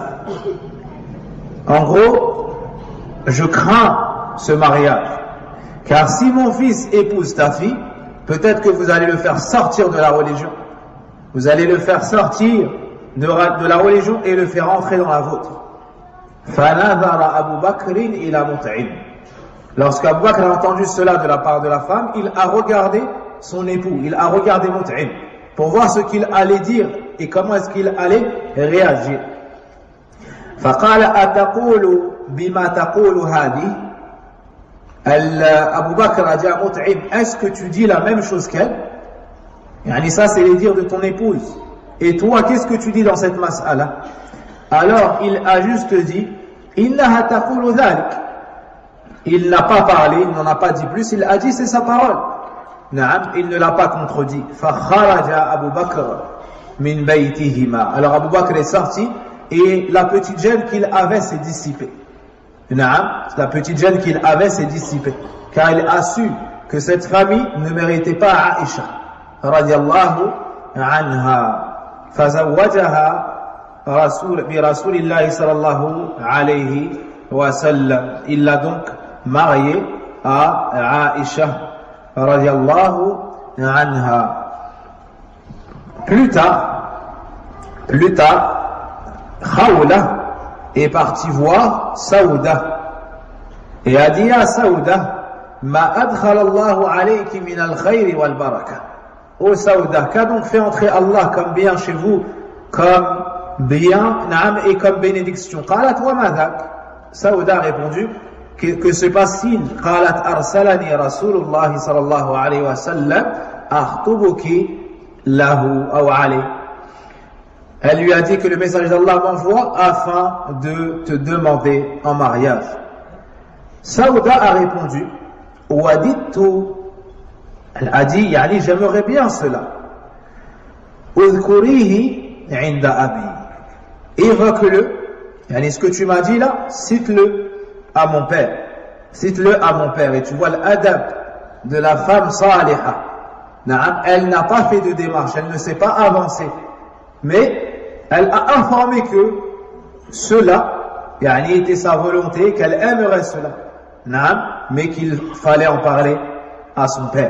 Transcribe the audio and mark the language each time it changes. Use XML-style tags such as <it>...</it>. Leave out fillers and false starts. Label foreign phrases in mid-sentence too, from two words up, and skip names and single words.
<fr>En gros, je crains ce mariage, car si mon fils épouse ta fille, peut-être que vous allez le faire sortir de la religion. Vous allez le faire sortir de la religion et le faire entrer dans la vôtre.</fr> <ar>فَنَظَرَ أَبُو بَكْرٍ إِلَى مُطْعِمٍ.</ar> <fr>Lorsqu'Abu Bakr a entendu cela de la part de la femme, il a regardé son époux, il a regardé Mut'im pour voir ce qu'il allait dire et comment est-ce qu'il allait réagir.</fr> <ar>فقال أتقول بما تقول هذه.</ar> <fr>Abu Bakr a dit à Mut'im, est-ce que tu dis la même chose qu'elle? Ça c'est les dires de ton épouse. Et toi, qu'est-ce que tu dis dans cette mas'ala? Alors il a juste dit</fr> <ar>إنها تقول ذلك.</ar> <fr>Il n'a pas parlé, il n'en a pas dit plus, il a dit c'est sa parole. Naam, il ne l'a pas contredit.</fr> <ar>فخرج أبو بكر من بيتهما.</ar> <fr>Alors Abu Bakr est sorti et la petite gêne qu'il avait s'est dissipée. Naam, la petite gêne qu'il avait s'est dissipée, car il a su que cette famille ne méritait pas Aïcha</fr> <ar>رضي الله عنها. فزوجها برسول الله صلى الله عليه وسلم.</ar> <fr>Il l'a donc marié à Aïcha</fr> <ar>رضي الله عنها.</ar> <fr>Plus tard, Khawla est parti voir Saouda et a dit à Saouda</fr> <ar>ما أدخل الله عليك من الخير والبركة.</ar> <fr>Ô Saouda, qu'a donc fait entrer Allah comme bien chez vous, comme bien, naam, et comme bénédiction?</fr> <ar>قالت وما ذاك.</ar> <fr>Saouda a répondu que se passe-t-il?</fr> <ar>قالت أرسلني رسول الله صلى الله عليه وسلم أخطبك له أو عليه.</ar> <fr>Elle lui a dit que le messager d'Allah m'envoie afin de te demander en mariage. Saouda a répondu Wadittu. Elle a dit yani, j'aimerais bien cela.</fr> <ar>اذكريه عند أبي.</ar> <fr>Évoque-le. Yani, ce que tu m'as dit là, cite-le à mon père. Cite-le à mon père. Et tu vois l'adab de la femme saliha. Elle n'a pas fait de démarche, elle ne s'est pas avancée. Mais elle a informé que cela était sa volonté, qu'elle aimerait cela, mais qu'il fallait en parler à son père.</fr>